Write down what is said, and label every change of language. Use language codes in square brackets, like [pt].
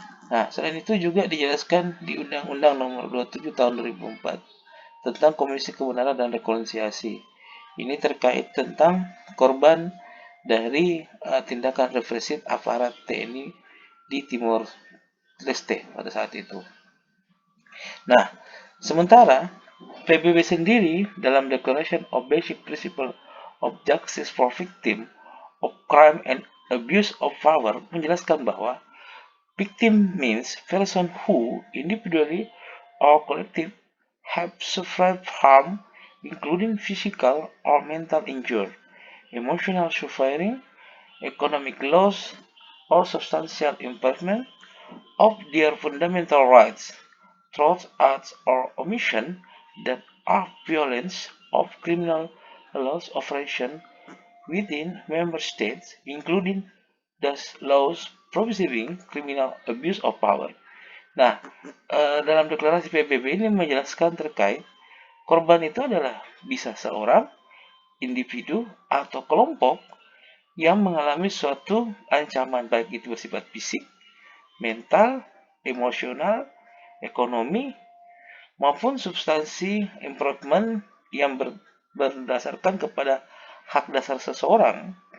[id] Nah, selain itu juga dijelaskan di Undang-Undang Nomor 27 Tahun 2004 tentang Komisi Kebenaran dan Rekonsiliasi. Ini terkait tentang korban dari tindakan represif aparat TNI di Timor Leste pada saat itu. Nah, sementara PBB sendiri dalam [en] Declaration of Basic Principles of Justice for Victims of Crime and Abuse of Power [id] menjelaskan bahwa [en] victim means person who individually or collectively have suffered harm, including physical or mental injury, emotional suffering, economic loss, or substantial impairment of their fundamental rights, through acts or omission that are violations of criminal laws operation within member states, including the laws prohibiting criminal abuse of power. [id] Nah, dalam deklarasi PBB ini menjelaskan terkait korban itu adalah bisa seorang, individu, atau kelompok yang mengalami suatu ancaman baik itu bersifat fisik, mental, emosional, ekonomi, maupun substansi improvement yang berdasarkan kepada hak dasar seseorang